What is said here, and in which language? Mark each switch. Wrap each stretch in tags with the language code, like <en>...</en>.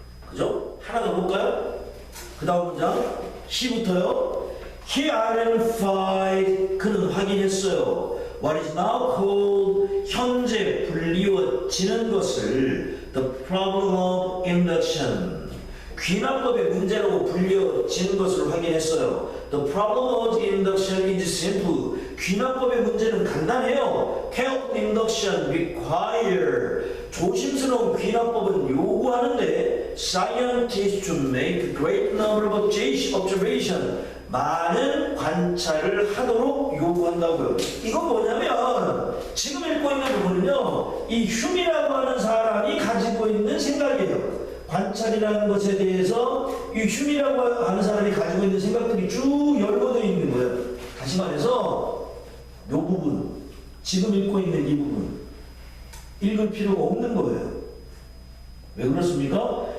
<ko>그죠? 하나 더 볼까요? 그 다음 문장 C부터요.</ko> <en>He identified,</en> <ko>그는 확인했어요.</ko> <en>What is now called,</en> <ko>현재 불리워지는 것을</ko> <en>the problem of induction,</en> <ko>귀납법의 문제라고 불려진 것을 확인했어요.</ko> <en>The problem of induction is simple.</en> <ko>귀납법의 문제는 간단해요.</ko> <en>Careful induction require,</en> <ko>조심스러운 귀납법은 요구하는데</ko> <en>scientists to make great number of observation,</en> <ko>많은 관찰을 하도록 요구한다고요. 이건 뭐냐면 지금 읽고 있는 부분은요, 이 휴미라고 하는 사람이 가지고 있는 생각이에요. 관찰이라는 것에 대해서 이 휴미라고 하는 사람이 가지고 있는 생각들이 쭉 열거되어 있는 거예요. 다시 말해서 이 부분, 지금 읽고 있는 이 부분 읽을 필요가 없는 거예요. 왜 그렇습니까?</ko>